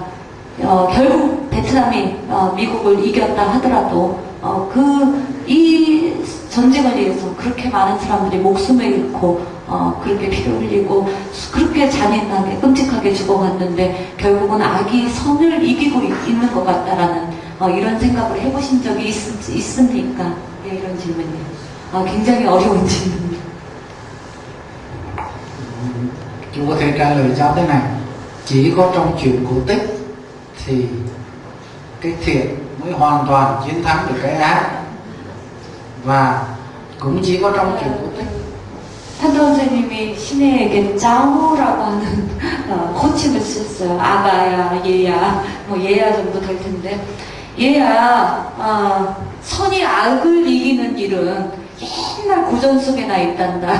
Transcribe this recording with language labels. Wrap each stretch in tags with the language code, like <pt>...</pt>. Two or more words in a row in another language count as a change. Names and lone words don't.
<ko>결국 베트남이 미국을 이겼다 하더라도 이 전쟁을 위해서 그렇게 많은 사람들이 목숨을 잃고 그렇게 피를 흘리고 그렇게 잔인하게 끔찍하게 죽어갔는데 결국은 악이 선을 이기고 있는 것 같다라는 이런 생각을 해보신 적이 있습니까? 네, 이런 질문이에요. 굉장히 어려운 질문이에요.</ko> <vi>Chú có thể trả lời cháu thế này, chỉ có trong chuyện cổ tích thì cái thiện mới hoàn toàn chiến thắng được cái ác, và cũng chỉ có trong chuyện cổ tích.</vi> <ko>판도 선생님이 신혜에게 짜오라고 하는 호칭을 쓰셨어요. 아가야, 얘야, 뭐 얘야 정도 될 텐데 얘야 선이 악을 이기는 일은 옛날 고전 속에나 있단다.</ko>